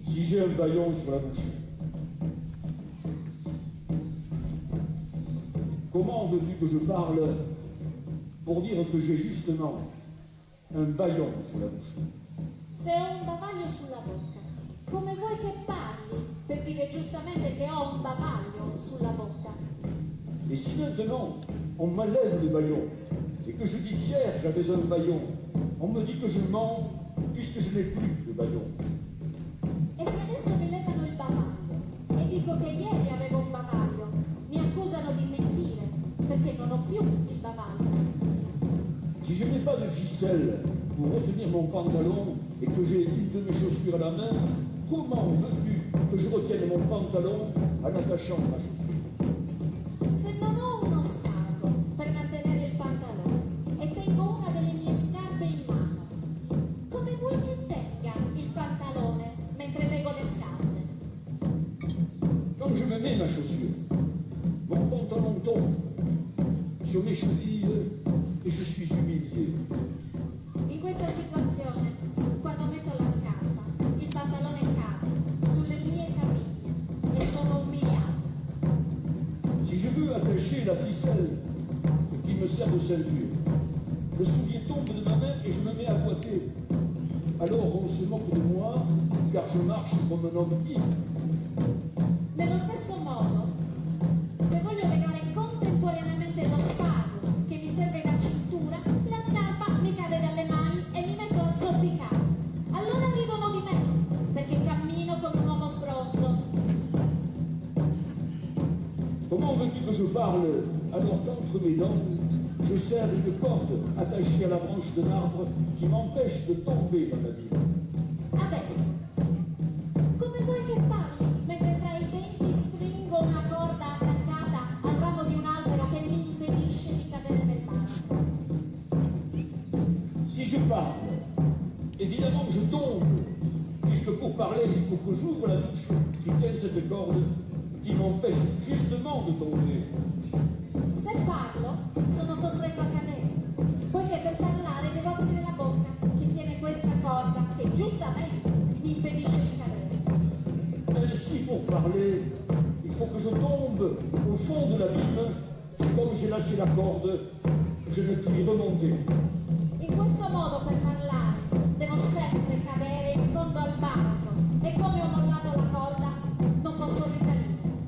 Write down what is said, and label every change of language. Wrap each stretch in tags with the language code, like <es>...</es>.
<fr>j'ai un bâillon sur la bouche. Comment veux-tu que je parle pour dire que j'ai justement un bâillon sur la bouche?</fr> <it>Se ho un bavaglio sulla bocca, come vuoi che parli per dire giustamente che ho un bavaglio sulla bocca?</it> <fr>Et si maintenant on m'enlève le bâillon et que je dis qu'hier j'avais un bâillon, on me dit que je mens puisque je n'ai plus de bâillon.</fr> <it>E se adesso mi levano il bavaglio e dico che ieri avevo un bavaglio, mi accusano di mentire perché non ho più il bavaglio.</it> <fr>Si je n'ai pas de ficelle pour retenir mon pantalon et que j'ai une de mes chaussures à la main, comment veux-tu que je retienne mon pantalon en attachant ma chaussure?</fr> <it>Se non ho uno scalco per mantenere il pantalone e tengo una delle mie scarpe in mano, come vuoi che tenga il pantalone mentre lego le scarpe?</it> <fr>Quand je me mets ma chaussure, mon pantalon tombe sur mes chevilles et je suis humilié.</fr> <it>In questa situazione, quando metto la scarpa, il pantalone cade sulle mie caviglie e sono umiliato.</it> <fr>Si je veux attacher la ficelle qui me sert de ceinture, le soulier tombe de ma main et je me mets à boiter. Alors on se moque de moi car je marche comme un homme ivre.</fr> <it>Nello stesso modo, se voglio legare contemporaneamente lo spago che mi serve da cintura, la scarpa mi cade dalle mani e mi metto a zoppicare. Allora ridono di me, perché cammino come un uomo sbronzo.</it> <fr>Comment veux-tu que je parle alors qu'entre mes dents, je serre une corde attachée à la branche d'un arbre qui m'empêche de tomber dans l'abîme?</fr> <it>Adesso, come vuoi che parli mentre fra i denti stringo una corda attaccata al ramo di un albero che mi impedisce di cadere nel mare?</it> <fr>Si je parle, évidemment que je tombe, puisque pour parler, il faut que j'ouvre la bouche qui tienne cette corde qui m'empêche justement de tomber.</fr> <it>Se parlo, sono costretto a cadere, poiché per parlare devo aprire la bocca che tiene questa corda che giustamente mi impedisce di cadere.</it> <fr>Ainsi, pour parler, il faut que je tombe au fond de l'abîme, comme j'ai lâché la corde, je ne puis remonter.</fr> <it>In questo modo per parlare devo sempre cadere in fondo al baratro e come ho mollato la corda non posso risalire.</it>